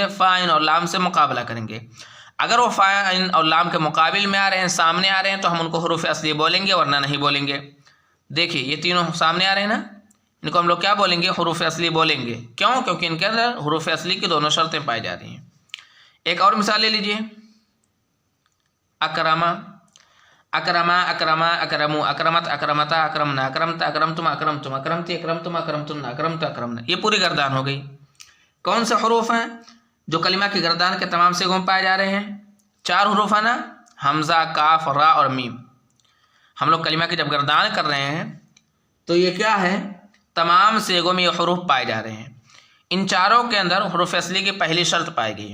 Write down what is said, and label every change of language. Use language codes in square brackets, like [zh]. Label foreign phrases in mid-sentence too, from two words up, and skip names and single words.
[ur] فا عین اور لام سے مقابلہ کریں گے. اگر وہ فا عین اور لام کے مقابل میں آ رہے ہیں، سامنے آ رہے ہیں، تو ہم ان کو حروف اصلی بولیں گے، ورنہ نہیں بولیں گے. دیکھیے یہ تینوں سامنے آ رہے ہیں نا، ان کو ہم لوگ کیا بولیں گے؟ حروف اصلی بولیں گے. کیوں؟ کیونکہ ان کے اندر حروف اصلی کی دونوں شرطیں پائی جا رہی ہیں. ایک اور مثال لے لیجیے. [ar] اکرما، اکرما، اکرما، اکرمو، اکرمت، اکرمتا، اکرمنا، اکرمت، اکرمتم، اکرمتم، اکرمتی، اکرمتم، اکرمتن، اکرمت، اکرمنا. [ur] یہ پوری گردان ہو گئی. کون سے حروف ہیں جو کلمہ کی گردان کے تمام صیغوں میں پائے جا رہے ہیں؟ 4 حروف ہیں نا، حمزہ، کاف، را اور میم. ہم لوگ کلمہ کی جب گردان کر رہے ہیں تو یہ کیا ہے؟ تمام صیغوں میں یہ حروف پائے جا رہے ہیں. ان چاروں کے اندر حروف اصلی کی پہلی شرط پائی گئی.